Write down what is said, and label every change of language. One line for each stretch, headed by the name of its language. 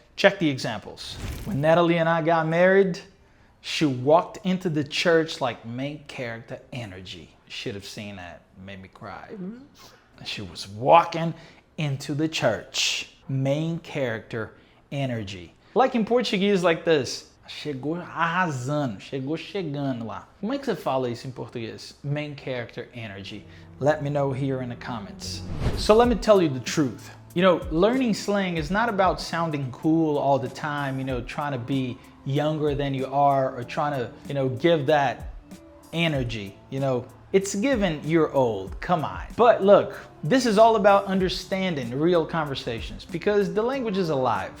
English: Check the examples. When Natallí and I got married, she walked into the church like main character energy. Should have seen that. Made me cry. She was walking into the church. Main character energy. Like in Portuguese, like this.
Portuguese: Chegou arrasando, chegou chegando lá. Como é que você fala isso em português?
English: Main character energy. Let me know here in the comments. So let me tell you the truth. You know, learning slang is not about sounding cool all the time, you know, trying to be younger than you are or trying to, you know, give that energy, you know, It's given you're old, come on. But look, this is all about understanding real conversations because the language is alive.